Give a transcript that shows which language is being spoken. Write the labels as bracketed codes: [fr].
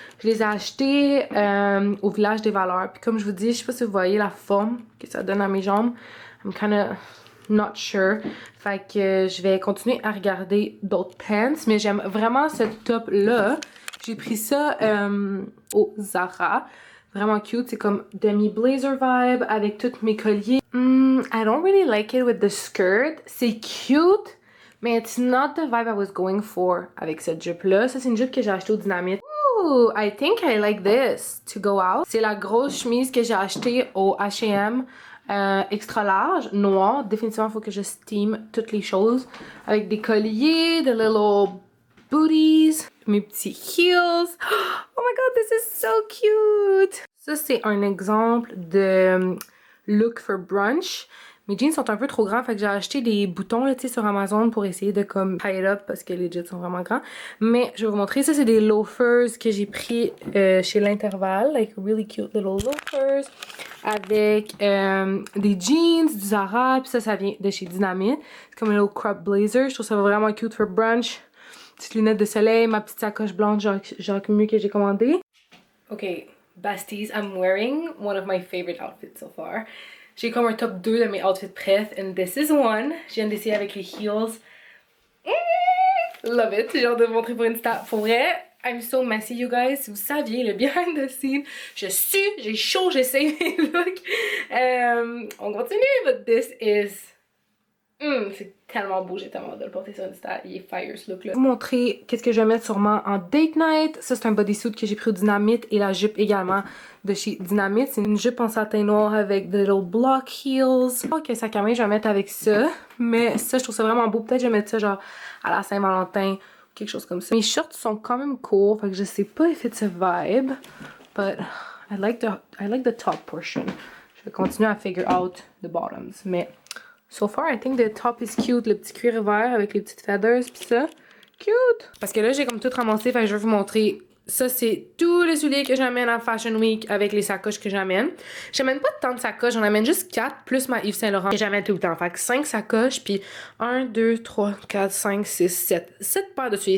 [fr] Je les ai achetés au Village des Valeurs. Puis comme je vous dis, je sais pas si vous voyez la forme que ça donne à mes jambes. [en] I'm kinda not sure. [fr] Fait que je vais continuer à regarder d'autres pants. Mais j'aime vraiment ce top-là. J'ai pris ça au Zara. Vraiment cute. C'est comme demi-blazer vibe avec tous mes colliers. [en] I don't really like it with the skirt. [fr] C'est cute, mais [en] it's not the vibe I was going for [fr] avec cette jupe-là. Ça, c'est une jupe que j'ai achetée au Dynamite. [en] Ooh, I think I like this to go out. [fr] C'est la grosse chemise que j'ai achetée au H&M. Extra large, noir. Définitivement, il faut que je steam toutes les choses. Avec des colliers, de [en] little booties, [fr] mes petits heels. [en] Oh my god, this is so cute! [fr] Ça, c'est un exemple de look [en] for brunch. [fr] Mes jeans sont un peu trop grands, fait que j'ai acheté des boutons là, sur Amazon pour essayer de comme [en] tie it up [fr] parce que les jeans sont vraiment grands. Mais je vais vous montrer, ça c'est des loafers que j'ai pris chez l'Intervalle, [en] like really cute little loafers [fr] avec des jeans, du Zara, puis ça vient de chez Dynamite. C'est comme un [en] little crop blazer, [fr] je trouve ça vraiment cute [en] for brunch. [fr] Petites lunettes de soleil, ma petite sacoche blanche Jacques Mieux que j'ai commandée. [en] Ok, besties, I'm wearing one of my favorite outfits so far. [fr] J'ai comme un top 2 de mes outfits prêts, [en] and this is one. [fr] Je viens d'essayer avec les heels. [en] Love it, [fr] j'ai hâte de vous montrer pour Insta. Pour vrai, [en] I'm so messy, you guys. [fr] Si vous saviez, le behind the scene, je sue, j'ai chaud, j'essaie mes looks. On continue, [en] but this is... [fr] c'est tellement beau, j'ai tellement hâte de le porter sur Insta. Il est fire ce look là. Je vais vous montrer qu'est-ce que je vais mettre sûrement en date night. Ça, c'est un bodysuit que j'ai pris au Dynamite et la jupe également de chez Dynamite. C'est une jupe en satin noir avec des [en] little block heels. [fr] Ok, sac à main, je vais mettre avec ça. Mais ça, je trouve ça vraiment beau. Peut-être que je vais mettre ça genre à la Saint-Valentin, quelque chose comme ça. Mes shorts sont quand même courts, fait que je sais pas [en] if it's a vibe. But I like the top portion. [fr] Je vais continuer à [en] figure out the bottoms. Mais so far, I think the top is cute. [fr] Le petit cuir vert avec les petites feathers pis ça. Cute! Parce que là, j'ai comme tout ramassé, fait que je vais vous montrer. Ça, c'est tous les souliers que j'amène à Fashion Week avec les sacoches que j'amène. J'amène pas tant de sacoches, j'en amène juste 4 plus ma Yves Saint Laurent que j'amène tout le temps. Fait que 5 sacoches, puis 1, 2, 3, 4, 5, 6, 7. 7 paires de souliers.